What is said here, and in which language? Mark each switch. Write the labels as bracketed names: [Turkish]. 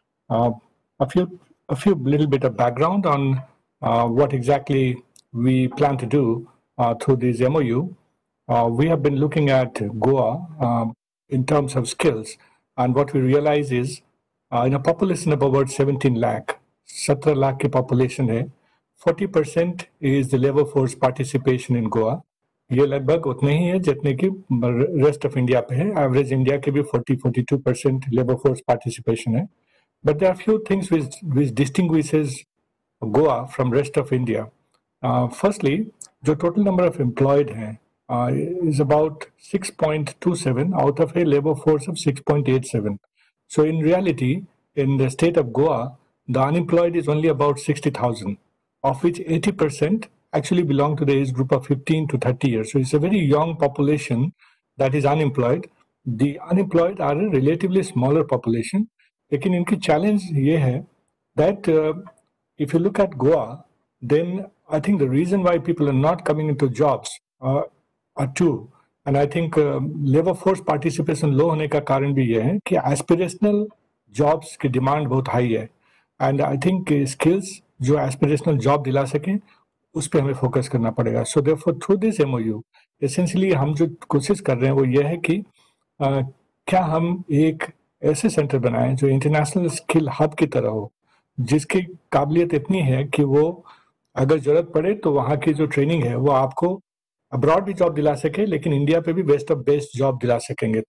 [English] A few little bit of background on what exactly we plan to do through this MOU. We have been looking at Goa in terms of skills, and what we realize is in a population of about 17 lakh, [Hindi] 17 lakh की population है, [English] 40% is the labor force participation in Goa. [Hindi] ये लगभग उतने ही है जितने की rest of India पे है. एवरेज इंडिया के भी 40-42% लेबर फोर्स पार्टिसिपेशन है. [English] But there are few things which distinguishes Goa from rest of India. Firstly, the total number of employed is about 6.27 out of a labor force of 6.87. So in reality, in the state of Goa, the unemployed is only about 60,000, of which 80% actually belong to the age group of 15 to 30 years. So it's a very young population that is unemployed. The unemployed are a relatively smaller population. [Hindi] लेकिन इनकी challenge ये है [English] that if you look at Goa, then I think the reason why people are not coming into jobs are two. And I think [Hindi] labor force participation low होने का कारण भी ये है कि aspirational jobs की demand बहुत high है. [English] And I think [Hindi] skills जो aspirational job दिला सकें उस पर हमें फोकस करना पड़ेगा. [English] So therefore through this MOU, essentially [Hindi] हम जो कोशिश कर रहे हैं वो ये है कि क्या हम एक ऐसे सेंटर बनाएं जो इंटरनेशनल स्किल हब की तरह हो, जिसकी काबिलियत इतनी है कि वो अगर जरूरत पड़े तो वहाँ की जो ट्रेनिंग है वो आपको अब्रॉड भी जॉब दिला सके, लेकिन इंडिया पे भी बेस्ट ऑफ बेस्ट जॉब दिला सकेंगे.